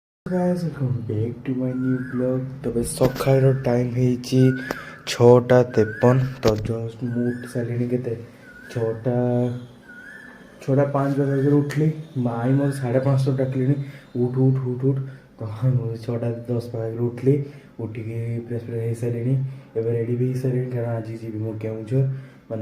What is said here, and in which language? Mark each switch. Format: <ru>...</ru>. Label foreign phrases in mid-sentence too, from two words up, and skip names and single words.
<en>guys, welcome back to my new vlog.</en> <or>ତେବେ ସକାଳ ଟାଇମ ହେଇଛି 6:53 ତ ଜଷ୍ଟ ମୁଁ ଉଠି ସାରିଲିଣି କେତେ 6ଟା 6:05 ବାଜେ ଉଠିଲି ମାଇଁ ମୋର 5:30 ଡାକିଲେଣି ଉଠ ଉଠ ଉଠ ଉଠ ତ ମୁଁ 6:10 ବାଜେ ଉଠିଲି ଉଠିକି ଫ୍ରେଶ୍ ହେଇସାରିଲିଣି ଏବେ ରେଡ଼ି ବି ହେଇସାରିଲିଣି କାରଣ ଆଜି ଯିବି ମୁଁ କେଉଁଝର ମାନେ</or>